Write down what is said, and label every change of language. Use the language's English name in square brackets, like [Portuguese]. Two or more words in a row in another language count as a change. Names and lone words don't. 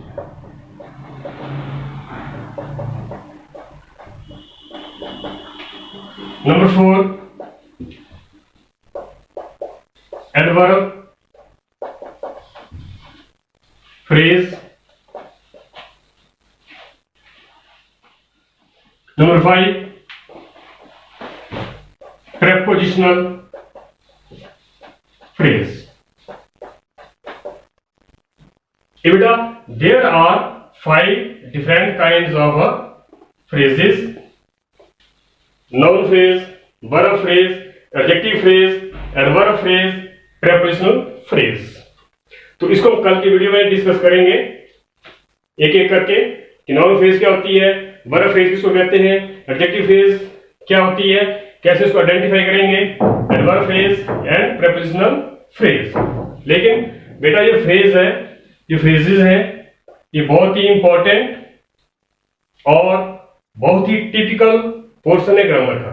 [English] Number 4, adverb phrase. Number 5, prepositional phrase. Beta, there are 5 different kinds of phrases: noun phrase, verb phrase, adjective phrase, adverb phrase, prepositional phrase. [Hindi] तो इसको हम कल की वीडियो में डिस्कस करेंगे एक एक करके कि [English] noun phrase [Hindi] क्या होती है, [English] verb phrase [Hindi] किसको कहते हैं, [English] adjective phrase [Hindi] क्या होती है, कैसे इसको आइडेंटिफाई करेंगे, [English] adverb phrase and prepositional phrase. [Hindi] लेकिन बेटा ये फ्रेज है, ये फ्रेजेस है, ये बहुत ही इंपॉर्टेंट और बहुत ही [English] typical portion [Hindi] है ग्रामर का।